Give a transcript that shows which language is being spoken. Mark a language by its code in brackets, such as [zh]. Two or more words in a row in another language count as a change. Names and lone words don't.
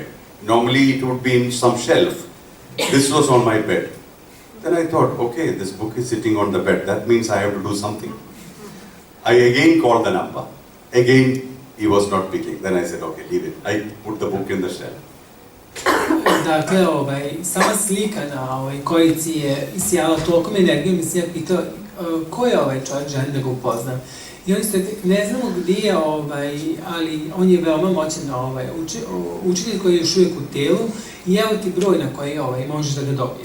[en] Normally it would be in some shelf. This was on my bed. Then I thought, okay, this book is sitting on the bed. That means I have to do something. I again called the number. Again, he was not picking. Then I said, okay, leave it. I put the book in the shelf. [sr] Dakle, sama slika na kojici je isijala tolikom energijom i se ja pitao ko je ovaj čovjek, želim da ga upoznam. I oni su rekli, ne znamo gdje je, ali on je veoma moćan učitelj koji je još uvijek u telu i evo ti broj na koji možeš da ga dobiješ.